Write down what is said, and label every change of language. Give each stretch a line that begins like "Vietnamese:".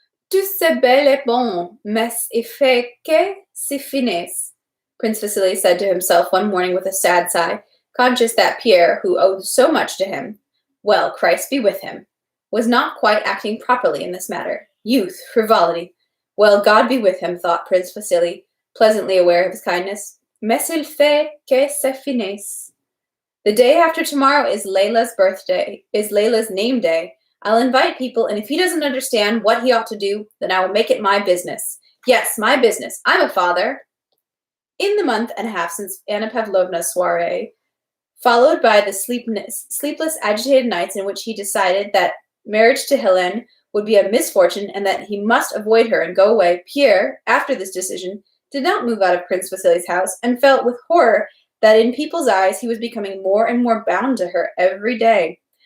French: Tout c'est bel et bon, mais il faut que se finisse,
English: Prince Vasily said to himself one morning with a sad sigh, conscious that Pierre, who owed so much to him, well, Christ be with him, was not quite acting properly in this matter. Youth, frivolity. Well, God be with him, thought Prince Vasily, pleasantly aware of his kindness.
French: Mais il faut que se finisse.
English: The day after tomorrow is Layla's name day. I'll invite people, and if he doesn't understand what he ought to do, then I will make it my business. Yes, my business. I'm a father. In the month and a half since Anna Pavlovna's soiree, followed by the sleepless, agitated nights in which he decided that marriage to Helene would be a misfortune and that he must avoid her and go away, Pierre, after this decision, did not move out of Prince Vasily's house and felt with horror that in people's eyes he was becoming more and more bound to her every day,